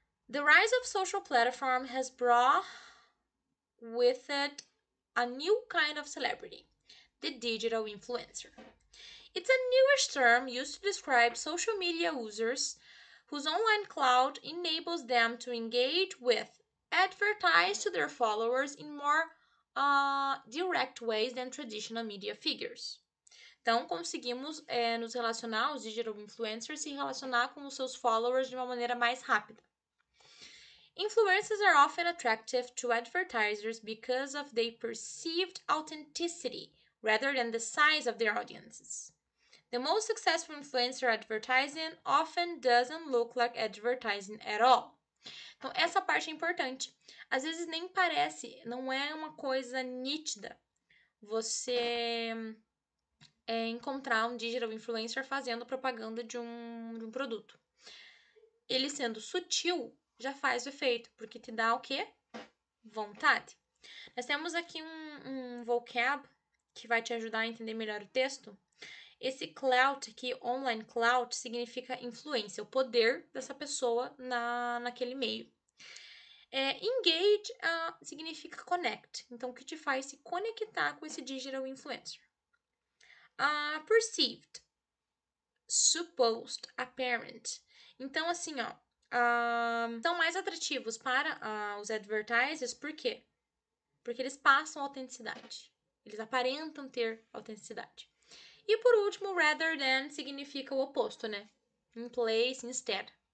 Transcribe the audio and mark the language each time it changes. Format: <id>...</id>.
<en>The rise of social platform has brought with it a new kind of celebrity, the digital influencer. It's a newish term used to describe social media users whose online clout enables them to engage with, advertise to their followers in more direct ways than traditional media figures.</en> <pt>Então, conseguimos nos relacionar, os digital influencers, se relacionar com os seus followers de uma maneira mais rápida.</pt> <en>Influencers are often attractive to advertisers because of their perceived authenticity rather than the size of their audiences. The most successful influencer advertising often doesn't look like advertising at all.</en> <pt>Então, essa parte é importante. Às vezes nem parece, não é uma coisa nítida você encontrar um digital influencer fazendo propaganda de um produto. Ele sendo sutil, já faz o efeito, porque te dá o quê? Vontade. Nós temos aqui um vocab que vai te ajudar a entender melhor o texto. Esse clout aqui, online clout, significa influência, o poder dessa pessoa naquele meio. Engage significa connect, então o que te faz se conectar com esse digital influencer.</pt> <en>Perceived, supposed, apparent.</en> <pt>Então, assim, ó, são mais atrativos para os advertisers, por quê? Porque eles passam autenticidade. Eles aparentam ter autenticidade. E por último, rather than significa o oposto, né?</pt> <en>In place, instead.</en>